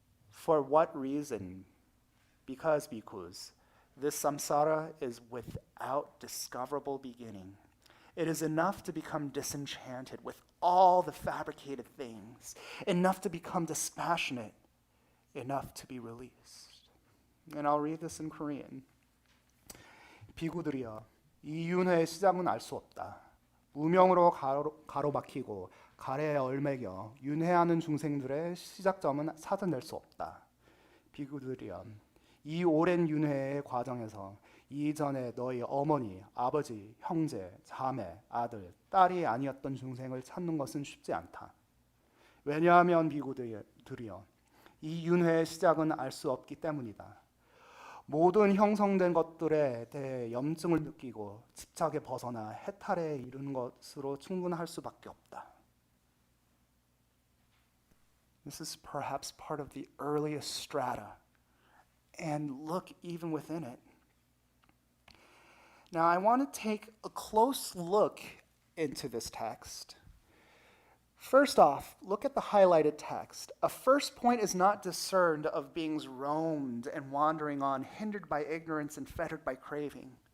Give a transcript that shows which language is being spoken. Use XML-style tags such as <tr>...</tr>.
<en>For what reason? Because, bhikkhus, this samsara is without discoverable beginning. It is enough to become disenchanted with all the fabricated things, enough to become dispassionate, enough to be released. And I'll read this in Korean.</en> <ko>비구들이여, 이 윤회의 시작은 알 수 없다. 무명으로 가로막히고 가래에 얼매겨 윤회하는 중생들의 시작점은 찾아낼 수 없다. 비구들이여, 이 오랜 윤회의 과정에서 이전에 너희 어머니, 아버지, 형제, 자매, 아들, 딸이 아니었던 중생을 찾는 것은 쉽지 않다. 왜냐하면 비구들이여, 이 윤회의 시작은 알 수 없기 때문이다. 모든 형성된 것들에 대해 염증을 느끼고 집착에 벗어나 해탈에 이르는 것으로 충분할 수밖에 없다.</ko> <en>This is perhaps part of the earliest strata. And look even within it. Now, I want to take a close look into this text. First off, look at the highlighted text. A first point is not discerned of beings roamed and wandering on, hindered by ignorance and fettered by craving.</en>